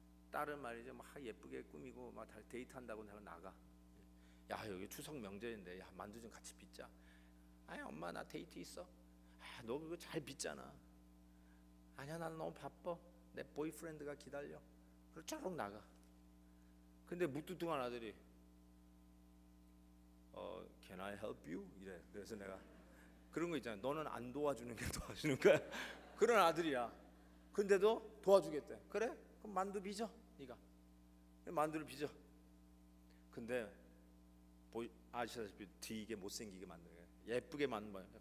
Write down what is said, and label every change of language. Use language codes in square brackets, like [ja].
[ko] 딸은 말이죠, 막 예쁘게 꾸미고 막 데이트한다고 내가 나가. 야, 여기 추석 명절인데, 야, 만두 좀 같이 빚자. 아니, 엄마 나 데이트 있어. 아, 너 그거 잘 빚잖아. 아니야, 나는 너무 바빠. 내 보이프렌드가 기다려. 그리고 쭉 나가. 근데 묵뚝뚝한 아들이 [en] Can I help you? [ko] 이래. 그래서 내가 그런 거 있잖아. 너는 안 도와주는 게 도와주는 거야. 그런 아들이야. 근데도 도와주겠대. 그래? 그럼 만두 빚어. 네가 만두를 빚어. 근데 아시다시피 되게 못생기게 만드는 거야. 예쁘게 만든 거야.